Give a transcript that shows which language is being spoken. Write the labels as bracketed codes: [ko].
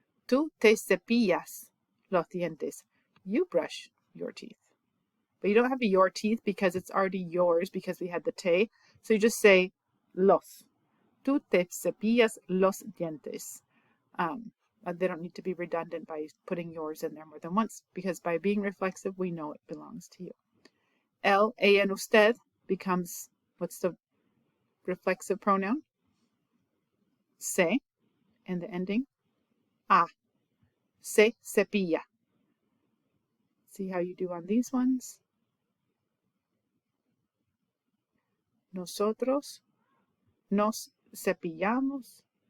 [es] Tú te cepillas los dientes. [en] You brush your teeth. But you don't have your teeth because it's already yours because we had the te. So you just say los. [es] Tú te cepillas los dientes. [en] They don't need to be redundant by putting yours in there more than once because by being reflexive, we know it belongs to you. El, ella, and usted becomes, what's the reflexive pronoun? [es] Se, [en] and the ending, [es] a. Se cepilla. [en] See how you do on these ones? [es] Nosotros nos cepillamos.